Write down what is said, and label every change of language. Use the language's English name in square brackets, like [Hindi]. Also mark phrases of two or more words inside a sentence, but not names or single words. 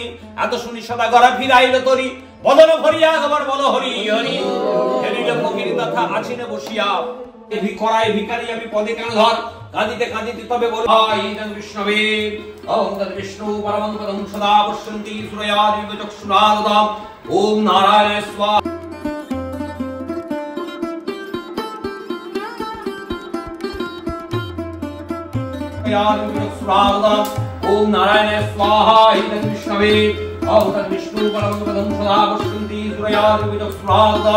[Bangla] এত শুনি সদাগরা ফিরাইল তরি, বদন ভরিয়া একবার বল হরি হরি। ফেরিল ফকির তথা আছিনে বসিয়া, করাই ভিখারি আমি পদে কেন ধর। কাঁদিতে কাঁদিতে তবে বল হাই বিষ্ণবে, [Sanskrit] ॐ तत् विष्णु परमं पदं सदा पश्यन्ति सूर्यादि चक्षुरादम्। ॐ नारायण स्वाहा। ओम नारायण स्वाहा इदं विष्णवे ओम तत् विष्णु परमं पदं सदा पश्यन्ति सूर्यादि विचक्षुरादः।